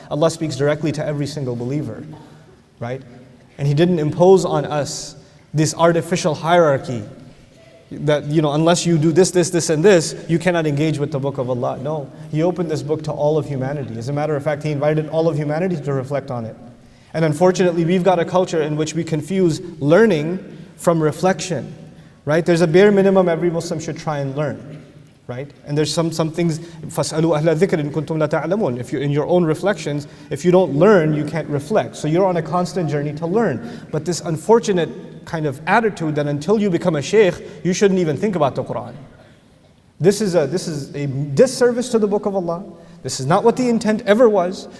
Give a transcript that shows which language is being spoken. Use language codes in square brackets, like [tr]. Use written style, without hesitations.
[en] Allah speaks directly to every single believer, right? And He didn't impose on us this artificial hierarchy that, unless you do this, and this, you cannot engage with the book of Allah. No, He opened this book to all of humanity. As a matter of fact, He invited all of humanity to reflect on it. And unfortunately, we've got a culture in which we confuse learning from reflection, right? There's a bare minimum every Muslim should try and learn. Right? And there's some things, [ar] فَاسْأَلُوا أَهْلَ الذِّكْرِ إِن كُنتُمْ لَا تَعْلَمُونَ. [en] If you're in your own reflections, if you don't learn, you can't reflect. So you're on a constant journey to learn. But this unfortunate kind of attitude that until you become a shaykh, you shouldn't even think about the Quran. This is a disservice to the book of Allah. This is not what the intent ever was.